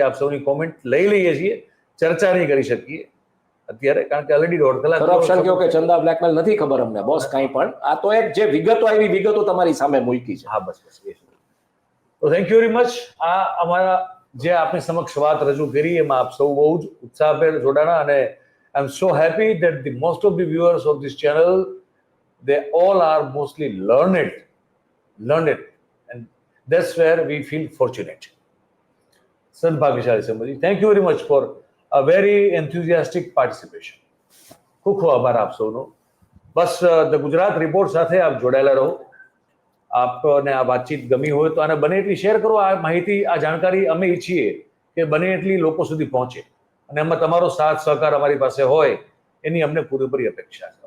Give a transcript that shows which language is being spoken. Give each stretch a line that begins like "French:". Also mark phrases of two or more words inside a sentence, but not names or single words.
Gujarati: આપ સૌની કોમેન્ટ લઈ લઈએ છીએ, ચર્ચા નહીં કરી શકીએ અત્યારે કારણ કે ઓલરેડી 1.5 કલાક કરપ્શન કયો કે ચંદા બ્લેકમેલ નથી ખબર અમને બોસ કાંઈ પણ. આ તો એક જે વિગતો આવી વિગતો તમારી સામે મૂકી છે. હા બસ તો
English: thank you very much.
Gujarati: આ અમારા જે આપની સમક્ષ વાત રજૂ કરી એમાં આપ સૌ બહુ જ ઉત્સાહભેર જોડાણા, અને
English: I am so happy that the most of the viewers of this channel, they all are mostly learned, and that's where we feel fortunate.
Gujarati: સદભાગ્યશાળી સમજી.
English: thank you very much for a very enthusiastic participation.
Gujarati: ખૂબ ખૂબ આભાર આપ સૌનો. બસ ધ ગુજરાત રિપોર્ટ સાથે આપ જોડાયેલા રહો. આપને આ વાતચીત ગમી હોય તો આને બને એટલી શેર કરો. આ માહિતી, આ જાણકારી અમે ઈચ્છીએ કે બને એટલી લોકો સુધી પહોંચે, અને એમાં તમારો સાથ સહકાર અમારી પાસે હોય એની અમને પૂરેપૂરી અપેક્ષા છે.